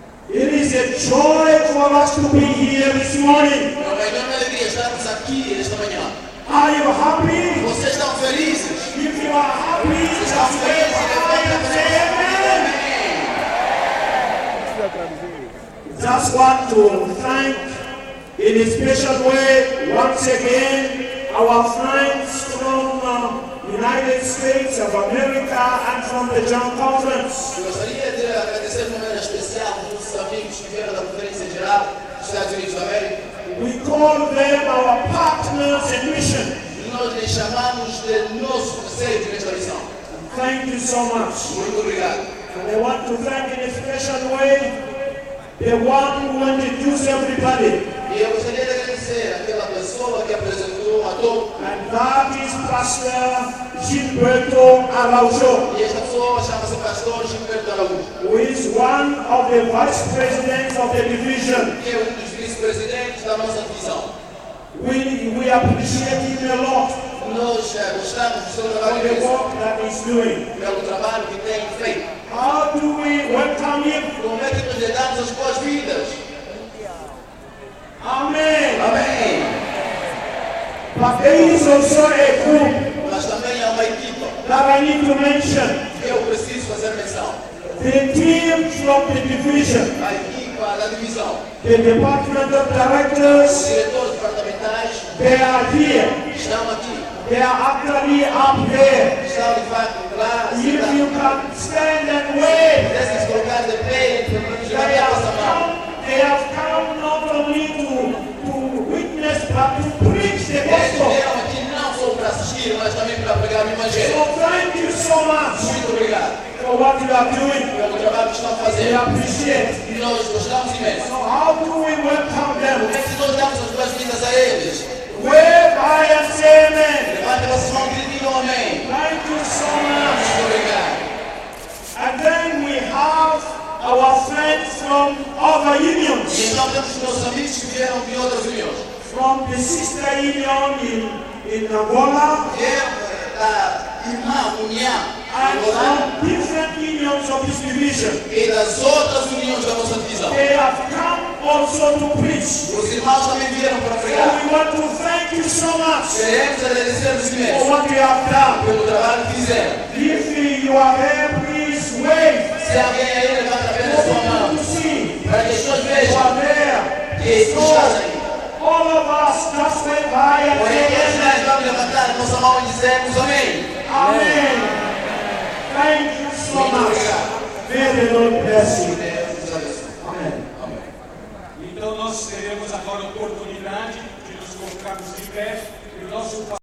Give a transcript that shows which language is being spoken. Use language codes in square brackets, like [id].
[en] It is a joy for us to be here this morning. [pt] É uma enorme alegria estarmos aqui esta manhã. [en] Are you happy? [pt] Vocês estão felizes? [en] If you are happy, [pt] Vocês estão [en] just wave [pt] felizes? [en] high and say amen. [pt] Amém. [en] Just want to thank in a special way once again our friends from United States of America and from the John Conference. [pt] Eu gostaria de agradecer de maneira especial aos nossos amigos que vieram da Conferência Geral dos Estados Unidos da América. [en] We call them our partners in mission. [pt] E nós lhes chamamos de nosso parceiro nesta missão. [en] Thank you so much. [pt] Muito obrigado. [en] And I want to thank in a special way the one who introduced everybody. [pt] E eu gostaria de agradecer aquela pessoa que apresentou a todos. [en] And that is Pastor Gilberto Araujo, [pt] E esta pessoa chama-se Pastor Gilberto Araújo, [en] who is one of the vice presidents of the division. [pt] que é dos vice-presidentes da nossa divisão. [en] We appreciate him a lot [pt] Nós gostamos do seu [en] for [pt] trabalho [en] the work that he's doing. [pt] pelo trabalho que tem feito. [en] How do we welcome him? [pt] Como é que nós lhe damos as boas-vindas? [en] Amen. [pt] Amém. [en] But there is also a group [pt] Mas também há uma equipa [en] that I need to mention. [pt] que eu preciso fazer menção. [en] The team from the division, [pt] A equipa da divisão, [en] the department of [pt] os [en] directors, [pt] diretores departamentais [en] they are here. [pt] estão aqui. [en] They are actually up there. [pt] Estão de facto lá. [en] If you can stand and wave, [pt] Pudessem se colocar de pé para nos [en] they [pt] levantar [en] have [pt] essa mão. [en] come not only to witness but to preach the [pt] Eles [en] gospel. [pt] vieram aqui não só para assistir, mas também para pregar o Evangelho. [en] So thank you so much [pt] Muito obrigado [en] for what you are doing. [pt] pelo trabalho que estão [en] We [pt] fazendo. [en] appreciate. [pt] E nós gostamos imenso. [en] So how do we welcome them? [pt] Como é que nós damos as boas-vindas a eles? [en] Wave high and say amen. [pt] Levante a vossa mão e digam amém. [en] Thank you so much. [pt] Muito obrigado. [en] And then we have our friends from other [pt] E [en] unions, [pt] então temos os nossos amigos que vieram de outras uniões. [en] from the sister union in Angola, [pt] Vieram da irmã União [en] and [pt] Angolana [en] from different unions of this division. [pt] e das outras uniões da nossa divisão. [en] They have come also to preach. [pt] Os irmãos também vieram para [en] So [pt] pregar. [en] we want to thank you so much [pt] Queremos agradecer-vos [en] for [pt] imenso [en] what you have done. [pt] pelo trabalho que fizeram. [en] If you are there, please wave. [pt] Se alguém aí levanta apenas a sua [en] For [pt] mão [en] people to see [pt] para que as pessoas [en] you [pt] vejam [en] are there. [pt] que estás aí. [en] All of us just wave high and [pt] Porém, todos [en] say [pt] nós vamos levantar a nossa mão e dizermos amém. [en] amen. Thank you so [pt] Muito [en] much. [pt] obrigado. [en] May the Lord bless you. [pt] Deus nos abençoe. [en] Amen. [pt] Amém. Então nós teremos agora a oportunidade de nos colocarmos de pé e o nosso